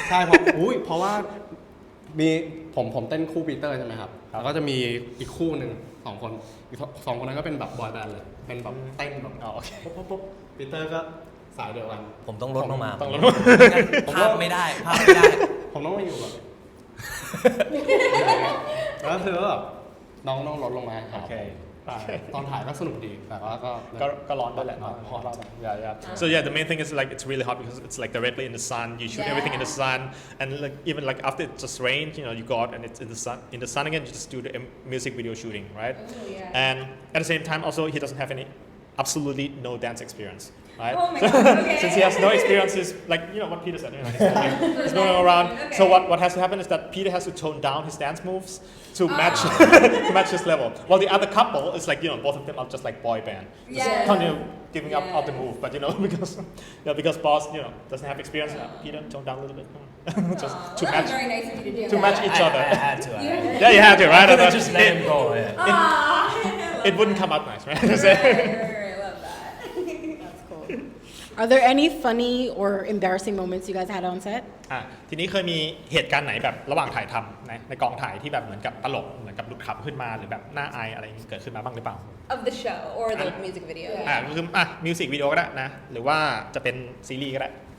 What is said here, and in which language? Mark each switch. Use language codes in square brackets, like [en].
[th] ใช่เพราะว่ามีผมเต้นคู่ปีเตอร์ใช่ไหมครับแล้วก็จะมีอีกคู่หนึ่ง2 คนอีก2 คนนั้นก็เป็นแบบบอยแบนด์เลยเป็นแบบเต้นแบบปุ๊บปีเตอร์ก็สายเดียวกัน ผมต้องลดลงมา ต้องลด ภาพไม่ได้ ผมต้องมาอยู่แบบแล้วคือแบบน้องลดลงมาครับตอนถ่ายก็สนุกดีแต่ว่าก็ร้อนด้วยแหละ [en] Yeah. So the main thing is like it's really hot because it's like directly in the sun. You shoot everything in the sun, and like even like after it just rained, you go out and it's in the sun. In the sun again, you just do the music video shooting, right? Oh, yeah. And at the same time, also he doesn't have absolutely no dance experience, right? Oh my God, okay. Since he has no experience, he's like what Peter said. He's going around. Okay. So what has to happen is that Peter has to tone down his dance moves to match to match his level. While the other couple is like both of them are just like boy band, just kind of giving up the move. But because Boss doesn't have experience, Peter tone down a little bit, just to Well, match very nice of you to do to that. match each other. I had to. Yeah, you had to, right? I couldn't just let him go. Yeah. It wouldn't come out nice, right? Right, I love that. That's cool. Are there any funny or embarrassing moments you guys had on set? [th] ทีนี้เคยมีเหตุการณ์ไหนแบบระหว่างถ่ายทำในกองถ่ายที่แบบเหมือนกับตลกเหมือนกับหลุดขำขึ้นมาหรือแบบน่าอายอะไรอย่างนี้เกิดขึ้นมาบ้างหรือเปล่า [en] Of the show or the music video. [th] คือมิวสิกวิดีโอก็ได้นะหรือว่าจะเป็นซีรีส์ก็ได้